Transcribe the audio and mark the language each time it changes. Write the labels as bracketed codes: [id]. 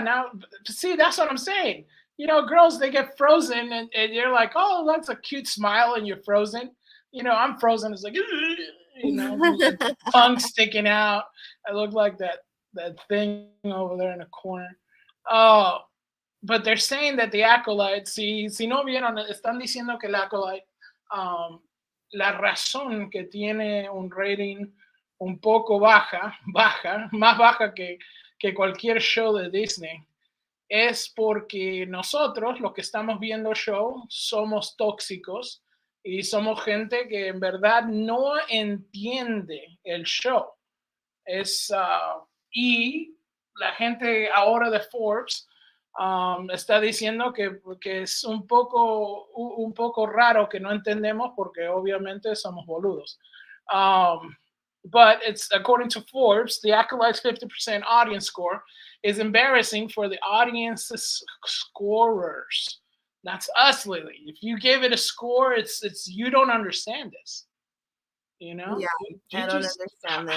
[en] Now, see, that's what I'm saying. You know, girls, they get frozen, and you're like, oh, that's a cute smile, and you're frozen. You know, I'm frozen. It's like, you know, tongue sticking out. I look like that thing over there in the corner. Oh, but they're saying that the Acolyte, [es] si no vieron, están diciendo que el Acolyte, la razón que tiene un rating un poco baja, más baja que cualquier show de Disney, es porque nosotros, los que estamos viendo el show, somos tóxicos y somos gente que en verdad no entiende el show. Y la gente ahora de Forbes está diciendo que es un poco raro que no entendemos porque obviamente somos boludos. [en] But it's according to Forbes, the Acolyte's 50% audience score is embarrassing for the audience's scorers. That's us, Lily. If you give it a score, it's you don't understand this. You know? Yeah, I don't understand this.